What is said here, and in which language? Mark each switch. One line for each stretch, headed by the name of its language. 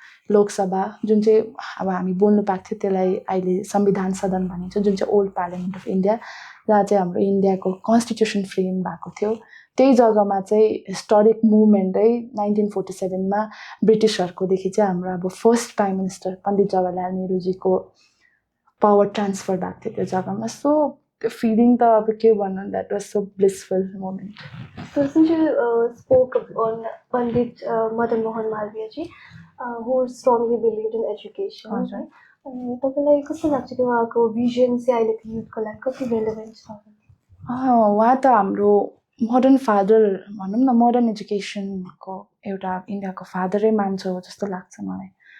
Nepali: लोकसभा जुन चाहिँ अब हामी बोल्नु पाएको थियो त्यसलाई अहिले संविधान सदन भनिन्छ, जुन चाहिँ ओल्ड पार्लियामेन्ट अफ इन्डिया, जहाँ चाहिँ हाम्रो इन्डियाको कन्स्टिट्युसन फ्रेम भएको थियो. त्यही जग्गामा चाहिँ हिस्टोरिक मुभमेन्ट है 1947मा ब्रिटिसहरूकोदेखि चाहिँ हाम्रो अब first prime minister Pandit Jawaharlal नेहरूजीको power transfer भएको थियो त्यो जग्गामा. सो त्यो फिलिङ त अब के भन्नु,
English: That was so blissful moment. So since you spoke on Pandit Madan Mohan Malviya who strongly believed in education, right?
Nepali: तपाईँलाई कस्तो लाग्छ कि उहाँको भिजन चाहिँ अहिलेको युथको लागि कति रेलेभेन्ट छ? उहाँ त हाम्रो मोडर्न फादर भनौँ न, मोडर्न एजुकेसनको एउटा इन्डियाको फादरै मान्छ हो जस्तो लाग्छ मलाई.